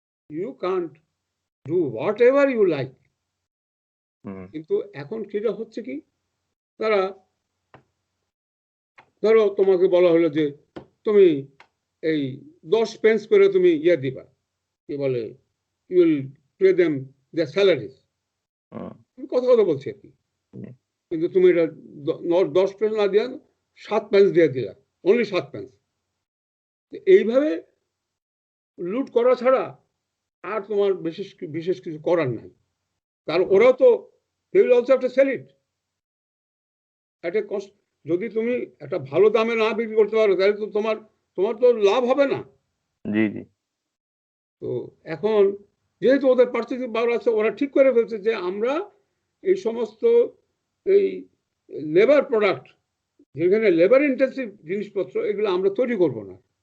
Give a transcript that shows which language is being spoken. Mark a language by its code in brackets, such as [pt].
[en] You can't do whatever you like. [bn] কিন্তু এখন সেটা হচ্ছে কি, তারা ধরো তোমাকে বলা হলো যে তুমি এই 10 পেন্স করে তুমি ইয়ে দিবা, কি বলে, [en] You will pay them their salaries. [bn] আমি কথা বলছি আর কি, কিন্তু তুমি এটা 10 পেন্স না দিয়া 7 পেন্স দিয়ে দিলা, [en] Only 7 pence. [bn] এইভাবে লুট করা ছাড়া আর তোমার বিশেষ কিছু করার নাই। কারণ ওরাও তো [en] they will also have to sell it at a cost। [bn] যদি তুমি একটা ভালো দামে না বিক্রি করতে পারো তাহলে তো তোমার তো লাভ হবে না। জি। তো এখন যেহেতু ওদের পার্চেসিং পাওয়ার আছে, ওরা ঠিক করে ফেলছে যে আমরা এই সমস্ত এই লেবার প্রোডাক্ট, যেখানে লেবার ইন্টেন্সিভ জিনিসপত্র, এগুলো আমরা তৈরি করব না।